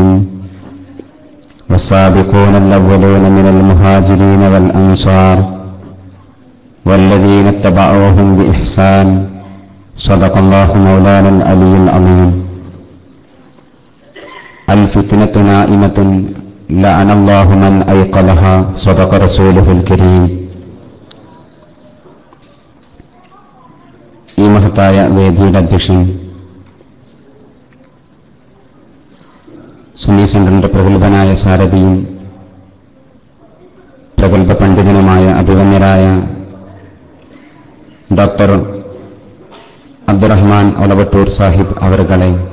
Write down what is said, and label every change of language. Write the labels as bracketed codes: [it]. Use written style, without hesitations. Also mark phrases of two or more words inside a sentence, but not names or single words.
[ar] والسابقون الأولون من المهاجرين والأنصار والذين اتبعوهم بإحسان. صدق الله مولانا العلي العظيم. الفتنة نائمة لعن الله من أيقظها. صدق رسوله الكريم. [ml] ഈ മഹത്തായ വേദിയുടെ അധ്യക്ഷൻ, സുന്നി സെന്ററിന്റെ പ്രഗത്ഭനായ സാരഥിയും പ്രഗത്ഭ പണ്ഡിതനുമായ അഭിവന്യരായ ഡോക്ടർ അബ്ദുറഹ്മാൻ ഒലവട്ടൂർ സാഹിബ് അവരുകളെ,